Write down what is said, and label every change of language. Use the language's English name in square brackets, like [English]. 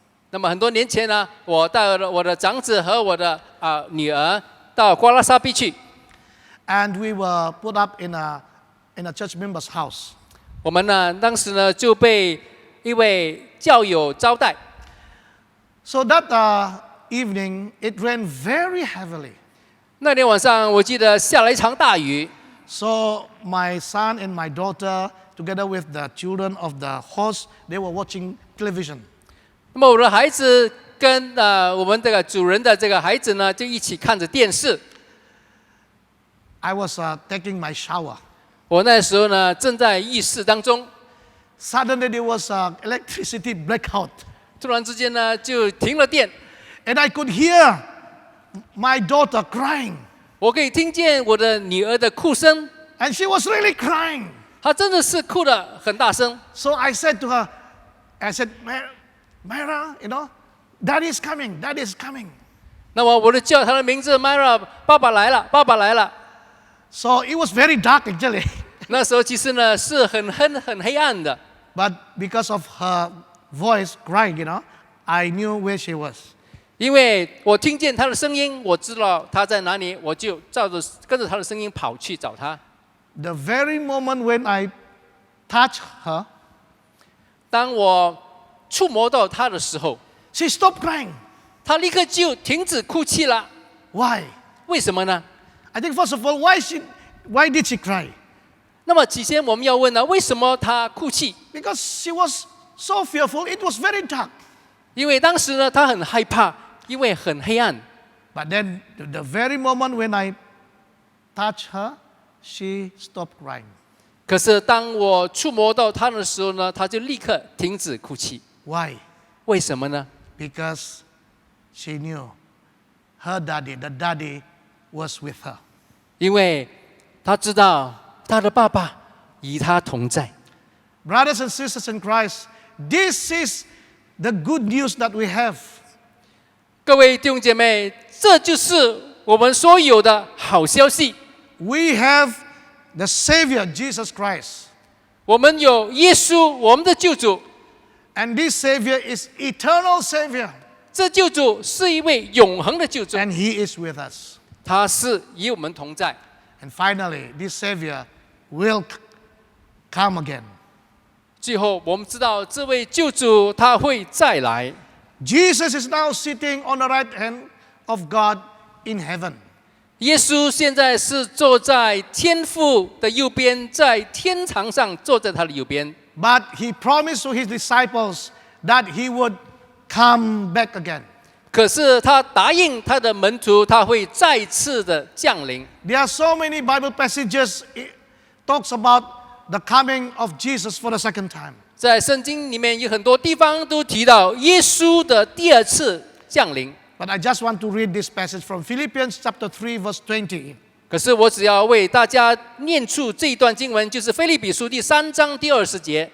[Chinese] 那么很多年前呢，我带了我的长子和我的女儿到瓜拉沙比去， [English] And we were put up in a church member's house. [Chinese] 我们呢当时呢就被一位教友招待。 [English] So that evening, it rained very heavily. [Chinese] 那天晚上我记得下了一场大雨， [English] So my son and my daughter, together with the children of the host, they were watching television. [Chinese] 那么我的孩子跟我们这个主人的这个孩子呢就一起看着电视。 [English] I was taking my shower. [Chinese] 我那时候呢正在浴室当中， [English] suddenly there was a electricity blackout. [Chinese] 突然之间呢，就停了电， [English] And I could hear my daughter crying. [Chinese] 我可以听见我的女儿的哭声， [English] And she was really crying. [Chinese] 她真的是哭得很大声。 [English] So I said to her, I said, Myra, Daddy is coming, Daddy is coming. [Chinese] 那么我就叫她的名字 Myra， 爸爸来了，爸爸来了。 [English] So it was very dark actually. [Chinese] 那时候其实呢是很黑暗的， [English] But because of her voice crying, I knew where she was. [Chinese] 因为我听见她的声音，我知道她在哪里，我就跟着她的声音跑去找她。 [English] The very moment when I touched her, [Chinese] 当我触摸到她的时候， [English] she stopped crying. [Chinese] 她立刻就停止哭泣了。 [English] Why? [Chinese] 为什么呢？ [English] I think first of all, why did she cry? [Chinese] 那么起先我们要问呢，为什么她哭泣？ [English] Because she was so fearful, it was very dark. [Chinese] 因为当时呢，她很害怕，因为很黑暗。 [English] But then, the very moment when I touched her, she stopped crying. [Chinese] 可是当我触摸到她的时候呢，她就立刻停止哭泣。 [English] Why? [Chinese] 为什么呢？ [English] Because she knew her daddy, the daddy, was with her. [Chinese] 因为她知道她的爸爸与她同在。 [English] Brothers and sisters in Christ, this is the good news that we have. [Chinese] 各位弟兄姐妹，这就是我们所有的好消息。 [English] We have the Savior, Jesus Christ. [Chinese] 我们有耶稣，我们的救主。 [English] And this Savior is eternal Savior. [Chinese] 这救主是一位永恒的救主， [English] And He is with us. [Chinese] 他是与我们同在。 [English] And finally, this Savior will come again. [Chinese] 最后，我们知道这位救主他会再来。 [English] Jesus is now sitting on the right hand of God in heaven. [Chinese] 耶稣现在是坐在天父的右边，在天堂上坐在他的右边。 [English] But He promised to His disciples that He would come back again. [Chinese] 可是他答应他的门徒，他会再次的降临。 [English] There are so many Bible passages talks about the coming of Jesus for the second time. [Chinese] 在圣经里面有很多地方都提到耶稣的第二次降临。 [English] But I just want to read this passage from Philippians chapter 3 verse 20. [Chinese] 可是我只要为大家念出这一段经文，就是腓立比书第3章第20节